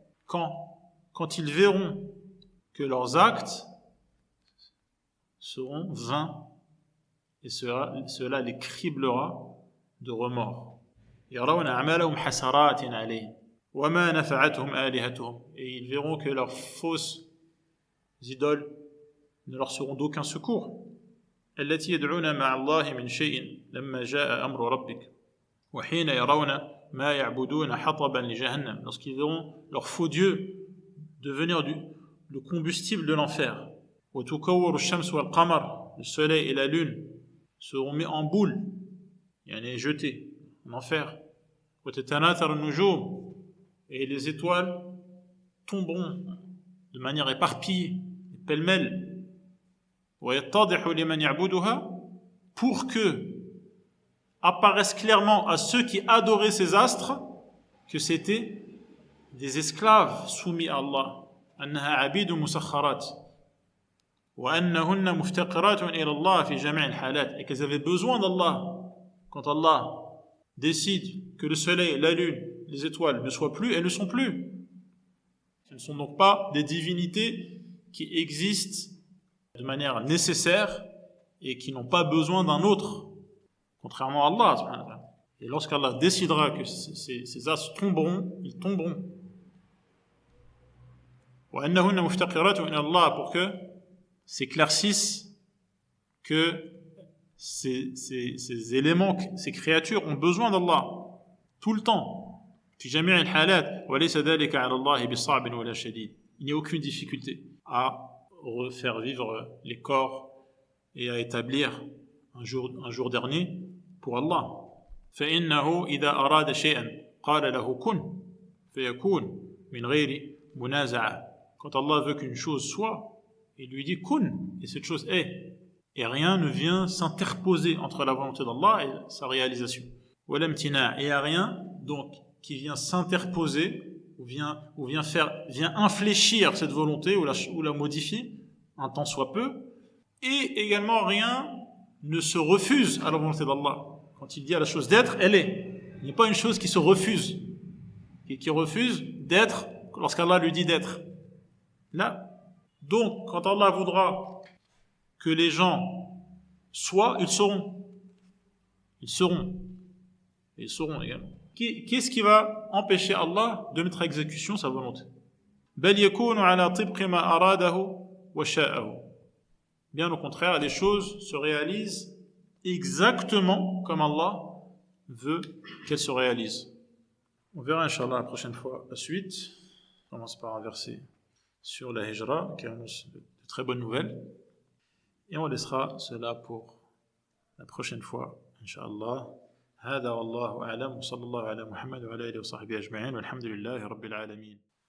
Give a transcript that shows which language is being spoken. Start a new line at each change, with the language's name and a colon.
French: Quand ils verront que leurs actes seront vains, et cela les criblera de remords.
Arabic: يَرَوْنَ أَعْمَالَهُمْ حَسَرَاتٍ عَلَيْهِمْ وَمَا نَفَعَتْهُمْ آلِهَتُهُمْ.
French: Et ils verront que leurs fausses idoles ne leur seront d'aucun secours.
Arabic: التي يدعون مع الله من شيء لما جاء أمر ربك وحين يرون ما يعبدون حطبا لجهنم.
French: Lorsqu'ils verront leur faux Dieu devenir le combustible de l'enfer.
Arabic: وتكور الشمس والقمر.
French: Le soleil et la lune seront mis en boule,
Arabic: يعني
French: jetés en enfer.
Arabic: وتتناثر النجوم.
French: Et les étoiles tomberont de manière éparpillée, pêle-mêle.
Arabic: ويتضح لمن يعبدها,
French: pour que apparaisse clairement à ceux qui adoraient ces astres que c'était des esclaves soumis à Allah.
Arabic: أنها عبيد مسخرات وأنهن مفتقرات إلى الله في جميع الحالات.
French: Et qu'elles avaient besoin d'Allah quand Allah décide que le soleil, la lune, les étoiles ne soient plus, elles ne sont plus. Ce ne sont donc pas des divinités qui existent de manière nécessaire et qui n'ont pas besoin d'un autre, contrairement à Allah. Et lorsqu'Allah décidera que ces astres tomberont, ils tomberont.
Arabic: وَأَنَّهُنَّ مُفْتَقِرَاتٌ إِلَى اللَّهِ,
French: pour que s'éclaircisse que ces éléments, ces créatures ont besoin d'Allah tout le temps.
Arabic: في جميع الحالات وليس ذلك على الله بصعب ولا شديد.
French: Il n'y a aucune difficulté à refaire vivre les corps et à établir un jour dernier pour Allah.
Arabic: فإنه إذا أراد شيئا قال له كن فيكون من غير منازعة.
French: Quand Allah veut qu'une chose soit, il lui dit kun, et cette chose est. Et rien ne vient s'interposer entre la volonté d'Allah et sa réalisation.
Arabic: وَلَمْتِنَاعٍ.
French: Et il n'y a rien donc qui vient s'interposer ou vient infléchir cette volonté ou la modifier un tant soit peu. Et également rien ne se refuse à la volonté d'Allah. Quand il dit à la chose d'être, elle est. Il n'y a pas une chose qui se refuse et qui refuse d'être lorsqu'Allah lui dit d'être. Là. Donc, quand Allah voudra que les gens soient, ils seront. Ils seront. Et ils seront également. Qu'est-ce qui va empêcher Allah de mettre à exécution sa volonté?
Arabic: بل يكون على طبق ما أراده وشاءه.
French: Bien au contraire, les choses se réalisent exactement comme Allah veut qu'elles se réalisent. On verra, Inch'Allah, la prochaine fois la suite. On commence par un verset sur la Hijra, qui annonce de très bonnes nouvelles. Et on laissera cela pour la prochaine fois, Inch'Allah.
Arabic: هذا والله أعلم وصلى الله على محمد وعلى آله وصحبه أجمعين والحمد لله رب العالمين.